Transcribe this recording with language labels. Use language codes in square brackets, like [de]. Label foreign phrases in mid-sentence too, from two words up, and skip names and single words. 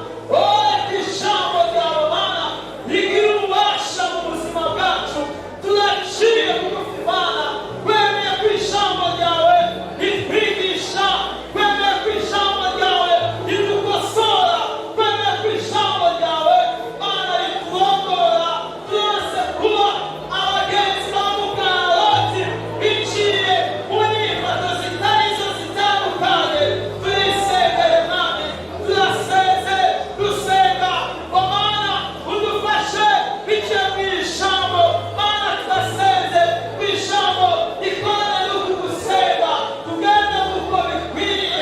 [rn] Ijambo ryawe Mana rigira ububasha mu buzima bwacu, turaciye bugufi Mana. Kwemeye ko ijambo ryawe ritwigisha, kwemeye ko ijambo ryawe ridukosora, kwemeye ko ijambo ryawe Mana riturongora, twese kuba abagenzi ba Mukaroti biciye mu nyifato zitari zo zitandukanye. Turisengere Mwami, turaseze dusenga ngo Mana udufashe biciye mu ijambo Mana, turaseze ku ijambo rikorana no kugusenga, tugende uko bikwiriye.